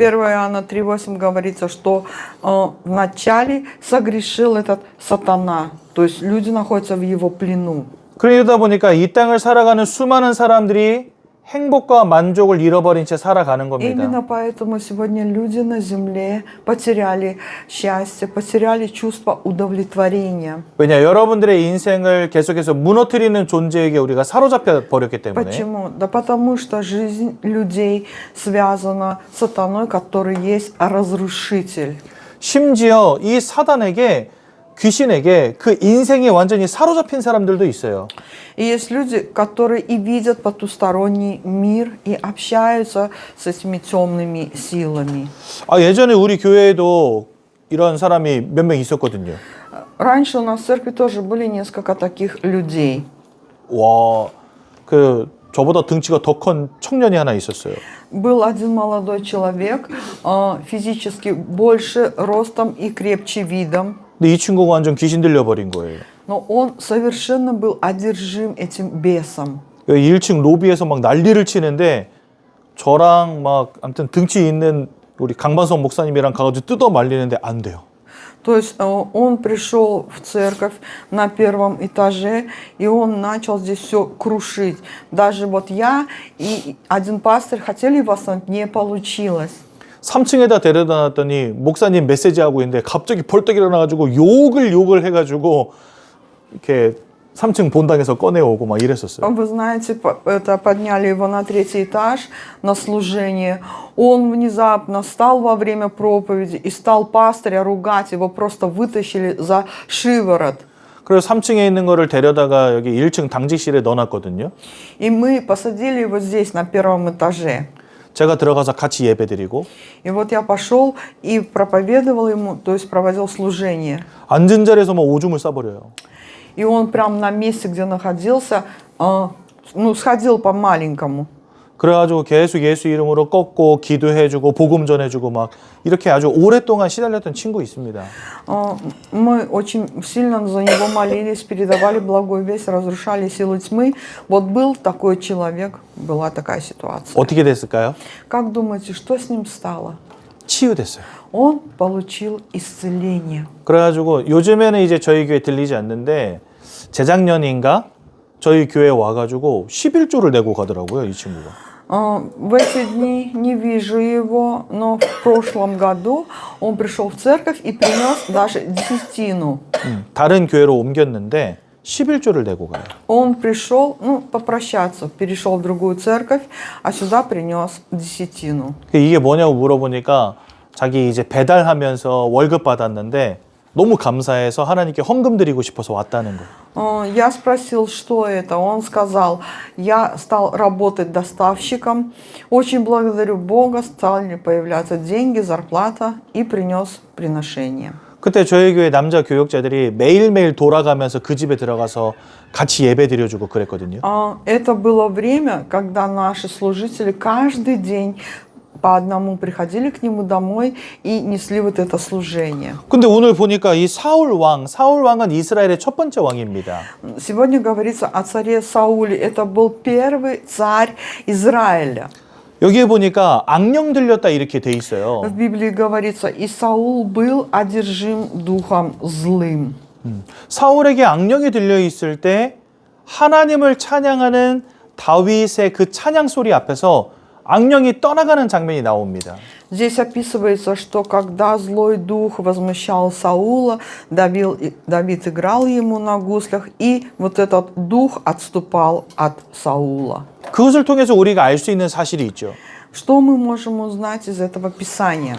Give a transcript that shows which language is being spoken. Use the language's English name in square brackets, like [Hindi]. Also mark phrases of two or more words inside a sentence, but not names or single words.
[Russian] 1 Иоанна 3:8 говорится, что вначале согрешил этот сатана, то есть люди находятся в его плену. [Korean] 그러다 보니까 이 땅을 살아가는 수많은 사람들이 행복과 만족을 잃어버린 채 살아가는 겁니다. [Russian] Именно поэтому сегодня люди на земле потеряли счастье, потеряли чувство удовлетворения. [Korean] 왜냐, 여러분들의 인생을 계속해서 무너뜨리는 존재에게 우리가 사로잡혀 버렸기 때문에. [Russian] Почему? Да потому что жизнь людей связана с сатаной, который есть разрушитель. [Korean] 심지어 이 사단에게, 귀신에게 그 인생이 완전히 사로잡힌 사람들도 있어요. [Russian] И есть люди, которые и видят потусторонний мир, и общаются с этими темными силами. [Korean] 예전에 우리 교회에도 이런 사람이 몇 명 있었거든요. [Russian] Раньше у нас в церкви тоже были несколько таких людей. [Korean] 와, 저보다 등치가 더 큰 청년이 하나 있었어요. [Russian] Был один молодой человек, физически больше ростом и крепче видом. [Korean] 근데 이 친구가 완전 귀신 들려버린 거예요. [Russian] Но он совершенно был одержим этим бесом. [Korean] 1층 로비에서 막 난리를 치는데 저랑 막 아무튼 등치 있는 우리 강반석 목사님이랑 가가지고 뜯어 말리는데 안 돼요. [Russian] То есть он пришел в церковь на первом этаже, и он начал здесь все крушить. Даже вот я и один пастор хотели его остановить, не получилось. [Korean] 3층에다 데려다 놨더니 목사님 메시지하고 있는데 갑자기 벌떡 일어나가지고 욕을 해가지고 이렇게 3층 본당에서 꺼내오고 막 이랬었어요. [Russian] Вы знаете, это подняли его на 3-й этаж на служение. Он внезапно встал во время проповеди и стал пастыря ругать. Его просто вытащили за шиворот. [Korean] 그래서 3층에 있는 거를 데려다가 여기 1층 당직실에 넣어놨거든요. [Russian] И мы посадили его здесь, на первом этаже. [Korean] 제가 들어가서 같이 예배드리고. [Russian] И вот я пошел и проповедовал ему, то есть проводил служение. [Korean] 앉은 자리에서 막 오줌을 싸버려요. [Russian] И он прям на месте, где находился, сходил по-маленькому. [Korean] 그래가지고 계속 예수 이름으로 꺾고 기도해주고 복음 전해주고 막 이렇게 아주 오랫동안 시달렸던 친구 있습니다. [Russian] Мы очень сильно за него молились, передавали благую весть, разрушали силы тьмы. Вот был такой человек, была такая ситуация. [Korean] 어떻게 됐을까요? [Russian] Как думаете, что с ним стало? [Korean] 치유됐어요. [Russian] Он получил исцеление. [Korean] 그래가지고 요즘에는 이제 저희 교회 들리지 않는데 재작년인가 저희 교회에 와가지고 11조를 내고 가더라고요, 이 친구가. [Russian] В эти дни не вижу его, но в прошлом году он пришел в церковь и принес даже десятину. [Korean] 다른 교회로 옮겼는데 11조를 내고 가요. [Russian] Он пришел, попрощаться, перешел в другую церковь, а сюда принес десятину. [Korean] 이게 뭐냐고 물어보니까 자기 이제 배달하면서 월급 받았는데 너무 감사해서 하나님께 헌금 드리고 싶어서 왔다는 거예요. [Russian] Я спросил, что это. Он сказал, я стал работать доставщиком, очень благодарю Бога, стали появляться деньги, зарплата, и принес приношение. [Korean] 그때 저희 교회 남자 교역자들이 매일매일 돌아가면서 그 집에 들어가서 같이 예배 드려주고 그랬거든요. [Russian] Это было время, когда наши служители каждый день по одному приходили к нему домой и несли вот это служение. [Korean] 근데 오늘 보니까 이 사울 왕은 이스라엘의 첫 번째 왕입니다. [Russian] Сегодня говорится о царе Сауле. Это был первый царь Израиля. [Korean] 여기에 보니까 악령 들렸다 이렇게 돼 있어요. [Russian] В Библии говорится, и Саул был одержим духом злым. [Korean] 사울에게 악령이 들려 있을 때 하나님을 찬양하는 다윗의 그 찬양 소리 앞에서 악령이 떠나가는 장면이 나옵니다. [Russian] Здесь описывается, что когда злой дух возмущал Саула, Давид играл ему на гуслях, и вот этот дух отступал от Саула. [Korean] 그것을 통해서 우리가 알 수 있는 사실이 있죠. [Russian] Что мы можем узнать из этого Писания?